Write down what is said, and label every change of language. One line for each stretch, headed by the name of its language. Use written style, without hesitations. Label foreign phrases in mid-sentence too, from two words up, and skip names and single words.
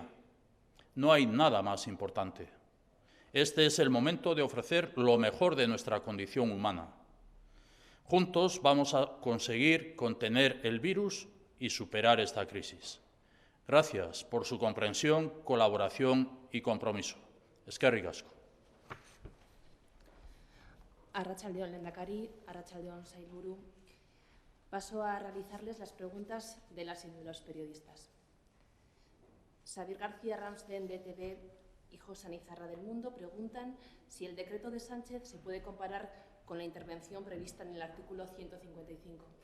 Spanish: No hay nada más importante. Este es el momento de ofrecer lo mejor de nuestra condición humana. Juntos vamos a conseguir contener el virus y superar esta crisis. Gracias por su comprensión, colaboración y compromiso.
Basque: Eskerrik asko. Arratsaldeon, Lehendakari, arratsaldeon, Sailburu.
Spanish: Paso a realizarles las preguntas de las y de los periodistas. Xavier García Ramsden, de ETV, y José Nizarra del Mundo preguntan si el decreto de Sánchez se puede comparar con la intervención prevista en el artículo 155.